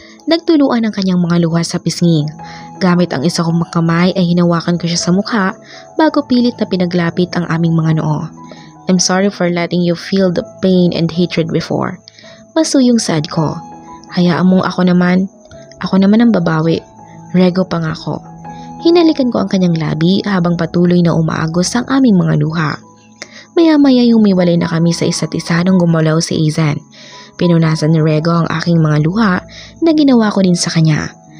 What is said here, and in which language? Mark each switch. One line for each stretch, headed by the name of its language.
Filipino: Nagtuluan ang kanyang mga luha sa pisnging. Gamit ang isa kong kamay ay hinawakan ko siya sa mukha bago pilit na pinaglapit ang aming mga noo.
English: I'm sorry for letting you feel the pain and hatred before.
Filipino: Masuyong sad ko. Hayaan mong ako naman ang babawi. Rego pa nga ako. Hinalikan ko ang kanyang labi habang patuloy na umaagos ang aming mga luha. Maya-maya humiwalay na kami sa isa't isa nang gumalaw si Aizen. Pinunasan ni Rego ang aking mga luha na ginawa ko din sa kanya.